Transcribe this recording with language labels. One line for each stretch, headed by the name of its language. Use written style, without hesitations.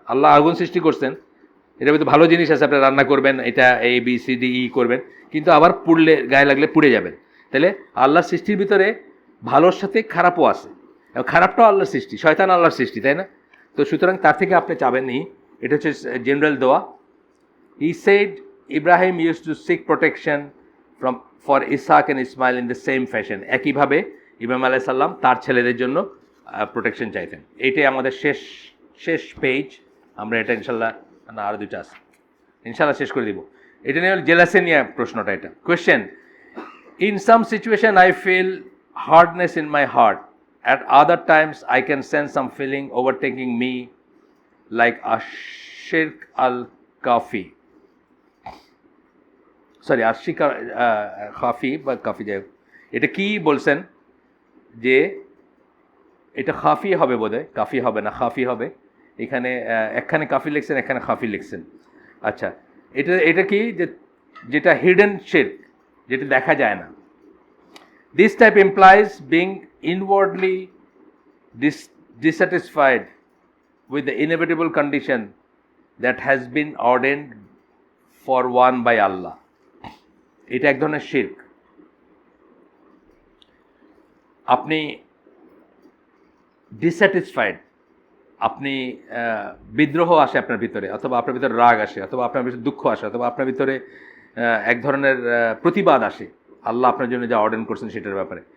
Bangla: আল্লাহ আগুন সৃষ্টি করছেন, এটার ভিতরে ভালো জিনিস আছে, আপনি রান্না করবেন, এটা ABCDE করবেন, কিন্তু আবার পুড়লে, গায়ে লাগলে পুড়ে যাবেন। তাহলে আল্লাহর সৃষ্টির ভিতরে ভালোর সাথে খারাপও আছে, খারাপটাও আল্লাহর সৃষ্টি, শয়তান আল্লাহর সৃষ্টি, তাই না? তো সুতরাং তার থেকে আপনি চাবেনই, এটা হচ্ছে জেনারেল দোয়া।
English: He said Ibrahim used to seek protection for Isaac and Ismail in the same fashion.
Bangla: একইভাবে ইব্রাহিম আলাইহিস সালাম তার ছেলেদের জন্য প্রোটেকশন চাইতেন। এইটাই আমাদের শেষ পেজ। আমরা এটা ইনশাল্লাহ, না আরও দুটো আছে, ইনশাল্লাহ শেষ করে দিব। এটা নিয়ে জেলাসে নিয়ে প্রশ্নটা। এটা question,
English: in some situation I feel hardness in my heart, at other times I can sense some feeling overtaking me like a shirk al-kafi,
Bangla: sorry Ashika খাফি বা কাফি, যাই হোক। এটা কি বলছেন যে এটা খাফি হবে বোধহয়, কাফি হবে না, খাফি হবে। এখানে একখানে কাফি লিখছেন, এখানে খাফি লিখছেন। আচ্ছা, এটা কি যেটা হিডেন শিরক, যেটা দেখা যায় না।
English: This type implies being inwardly dissatisfied with the inevitable condition that has been ordained for one by Allah.
Bangla: এটা এক ধরনের শিরক। আপনি ডিসস্যাটিসফাইড, আপনি বিদ্রোহ আসে আপনার ভিতরে, অথবা আপনার ভিতরে রাগ আসে, অথবা আপনার ভিতরে দুঃখ আসে, অথবা আপনার ভিতরে এক ধরনের প্রতিবাদ আসে আল্লাহ আপনার জন্য যা অর্ডার করছেন সেটার ব্যাপারে।